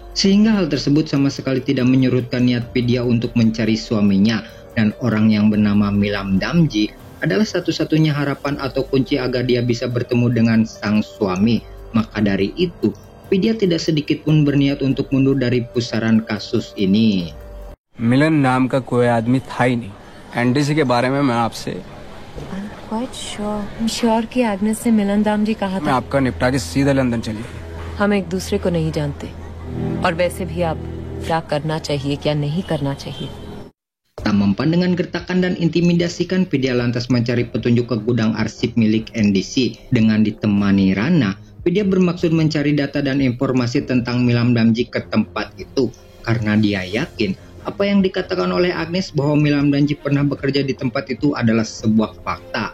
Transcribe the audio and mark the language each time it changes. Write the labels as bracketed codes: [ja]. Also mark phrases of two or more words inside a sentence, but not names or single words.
[id] Sehingga hal tersebut sama sekali tidak menyurutkan niat Vidya untuk mencari suaminya. Dan orang yang bernama Milan Damji adalah satu-satunya harapan atau kunci agar dia bisa bertemu dengan sang suami. Maka dari itu, Vidya tidak sedikit pun berniat untuk mundur dari pusaran kasus ini. [hi] मिलन नाम का कोई आदमी था ही नहीं। एनडीसी के बारे में मैं आपसे [en] quite sure. I'm sure [hi] कि एग्नेस से मिलन दाम जी कहा मैं था आपका निपटा के सीधा लंदन चलिए। हम एक दूसरे को नहीं जानते और वैसे भी आप क्या करना चाहिए क्या नहीं करना चाहिए। [id] Tak mempan dengan gertakan dan intimidasikan, Vidya lantas mencari petunjuk ke gudang arsip milik NDC. Dengan ditemani Rana, Vidya bermaksud mencari data dan informasi tentang Milam Damji ke tempat itu. Karena dia yakin apa yang dikatakan oleh Agnes bahwa Milam Damji pernah bekerja di tempat itu adalah sebuah fakta.